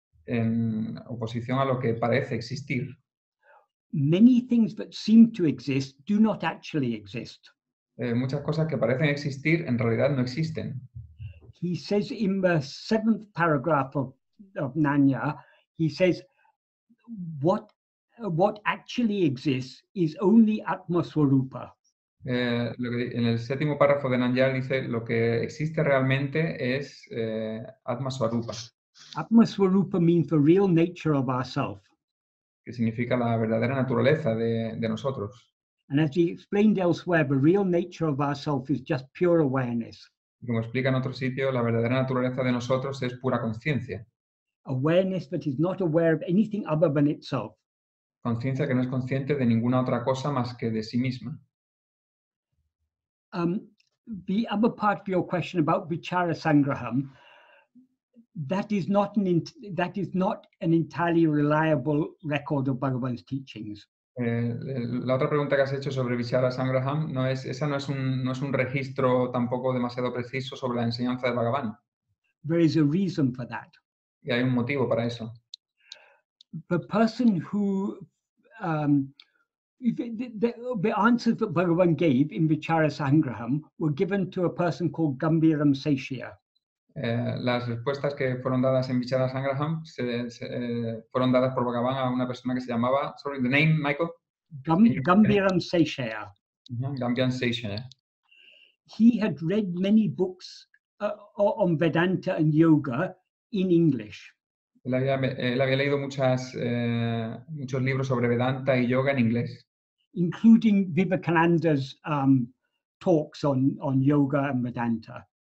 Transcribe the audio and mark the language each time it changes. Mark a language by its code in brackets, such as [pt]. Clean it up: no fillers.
[es] En oposición a lo que parece existir. [en] Many things that seem to exist do not actually exist. [es] Muchas cosas que parecen existir en realidad no existen. [en] He says in the 7th paragraph of Nanya, he says, what actually exists is only Atma-swarupa. [es] En el 7º párrafo de Nanyar dice, lo que existe realmente es Atma-swarupa. [en] Atma-swarupa means the real nature of ourself. [es] Que significa la verdadera naturaleza de nosotros. [en] And as he explained elsewhere, the real nature of ourself is just pure awareness. [es] Como explica en otro sitio, la verdadera naturaleza de nosotros es pura conciencia. [en] Awareness that is not aware of anything other than itself. [es] Conciencia que no es consciente de ninguna otra cosa más que de sí misma. [en] the other part of your question about Vichara Sangraham, that is not an entirely reliable record of Bhagavan's teachings. [es] La otra pregunta que has hecho sobre Vichara Sangraham no es un registro tampoco demasiado preciso sobre la enseñanza de Bhagavan. [en] There is a reason for that. [es] Y hay un motivo para eso. [en] The person who the answers that Bhagavan gave in Vichara Sangraham were given to a person called Gambiram Seshya. [es] Las respuestas que fueron dadas en Vichara Sangraham fueron dadas por Bhagavan a una persona que se llamaba, [en] sorry, the name, Michael? Gambiram Seshya. Gambiram Seshya. He had read many books on Vedanta and yoga in English. [es] Él había leído muchos libros sobre Vedanta y yoga en inglés. [en] Including Vivekananda's talks on yoga and Vedanta.